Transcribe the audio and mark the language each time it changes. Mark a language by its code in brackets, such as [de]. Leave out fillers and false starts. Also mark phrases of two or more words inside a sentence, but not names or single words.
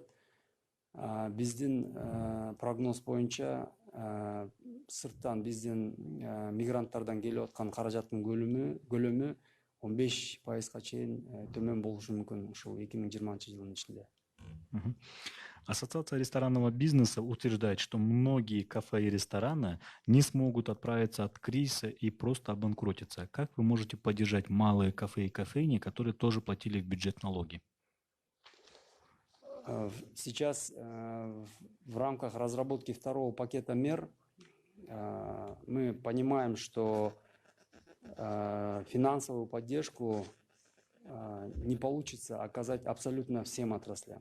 [ky] Биздин прогноз боюнча сырттан биздин мигранттардан келип аткан каражаттын көлөмү 15%-га чейин төмөн болушу мүмкүн ушул 2020 жылдын ичинде. [ru] Ассоциация ресторанного бизнеса утверждает, что многие кафе и рестораны не смогут отправиться от кризиса и просто обанкротиться. Как вы можете поддержать малые кафе и кофейни, которые тоже платили в бюджет налоги? Сейчас в рамках разработки второго пакета мер мы понимаем, что финансовую поддержку не получится оказать абсолютно всем отраслям.